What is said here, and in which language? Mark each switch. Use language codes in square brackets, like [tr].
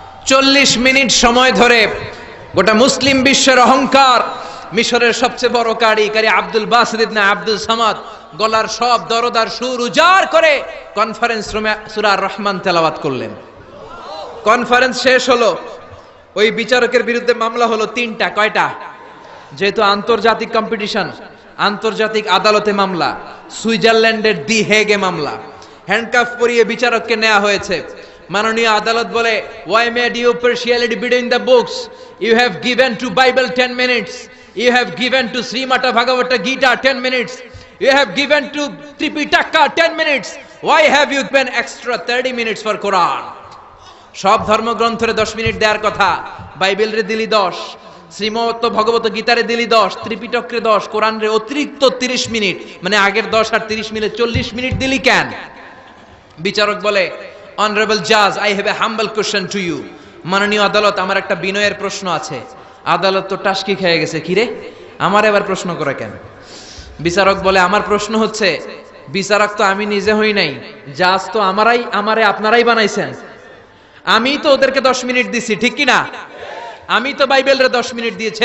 [bn] চল্লিশ মিনিট সময় ধরে গোটা মুসলিম বিশ্বের অহংকার, মিশরের সবচেয়ে বড় কারি আব্দুল বাসিদ ইবনে আব্দুল সামাদ গলার সব দরদার সুর উজাড় করে কনফারেন্স রুমে সূরা আর রহমান তেলাওয়াত করলেন। কনফারেন্স শেষ হলো, ওই বিচারকের বিরুদ্ধে মামলা হলো তিনটা। কয়টা? যেহেতু আন্তর্জাতিক কম্পিটিশন, আন্তর্জাতিক আদালতে মামলা, সুইজারল্যান্ডের দি হেগে মামলা। হ্যান্ডকাফ পরিয়ে বিচারককে নেওয়া হয়েছে। মাননীয় আদালত বলে, [en] why made you partiality between the books? You have given to Bible 10 minutes. You have given to Srimata Bhagavata Gita 10 minutes. You have given to Tripitaka 10 minutes. Why have you given extra 30 minutes for Quran? [bn] সব ধর্মগ্রন্থরে 10 minute দেওয়ার কথা, বাইবেলরে দিলি 10, শ্রীমত ভগবত গীতারে দিলি 10, ত্রিপিটকরে 10, কোরআনরে অতিরিক্ত 30 minute, মানে আগের 10 আর 30 মিলে 40 minute দিলি কেন? বিচারক বলে, [en] Honorable Judge, I have a humble question to you. [bn] মাননীয় আদালত, আমার একটা বিনয়ের প্রশ্ন আছে। আদালত তো টাসকি খেয়ে গেছে, কিরে আমার এবার প্রশ্ন করে কেন? বিচারক বলে, আমার প্রশ্ন হচ্ছে, বিচারক তো আমি নিজে হই নাই, জাজ তো আমারে আপনারাই বানাইছেন। আমি তো ওদেরকে 10 মিনিট দিছি, ঠিক কি না? আমি তো বাইবেলরে 10 মিনিট দিয়েছি।